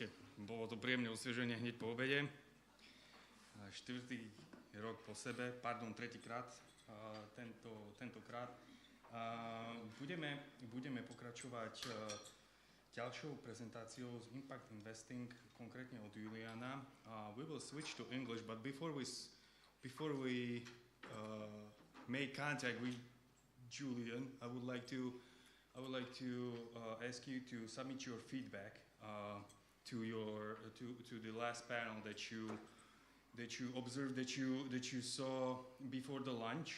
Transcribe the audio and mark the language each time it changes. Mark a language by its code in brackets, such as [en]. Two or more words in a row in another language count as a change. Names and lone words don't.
[sk] Bolo to príjemné osvieženie hneď po obede. Štvrtý rok po sebe, tretíkrát tentokrát. Budeme pokračovať ďalšou prezentáciou z Impact Investing, konkrétne od Juliana. [en] We will switch to English, but before we make contact with Julian, I would like to ask you to submit your feedback to the last panel that you observed, that you saw before the lunch.